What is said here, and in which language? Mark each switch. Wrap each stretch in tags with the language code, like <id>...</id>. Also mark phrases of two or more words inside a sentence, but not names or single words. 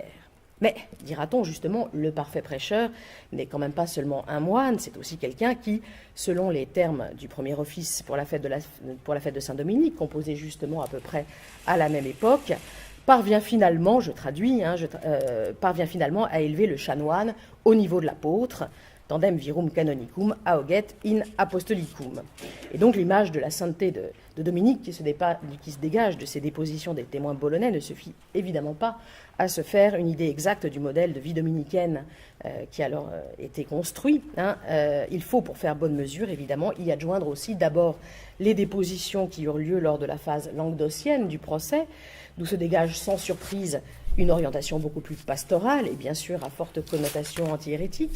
<fr>Mais, dira-t-on justement, le parfait prêcheur n'est quand même pas seulement un moine, c'est aussi quelqu'un qui, selon les termes du premier office pour la fête de Saint-Dominique, composé justement à peu près à la même époque, parvient finalement, parvient finalement à élever le chanoine au niveau de l'apôtre,</fr> <la>tandem virum canonicum auget in apostolicum.</la> <fr>Et donc l'image de la sainteté de Dominique qui se dégage de ces dépositions des témoins bolonais ne suffit évidemment pas à se faire une idée exacte du modèle de vie dominicaine qui a alors été construit. Il faut, pour faire bonne mesure, évidemment, y adjoindre aussi d'abord les dépositions qui eurent lieu lors de la phase languedocienne du procès, d'où se dégage sans surprise une orientation beaucoup plus pastorale et bien sûr à forte connotation anti-hérétique.</fr>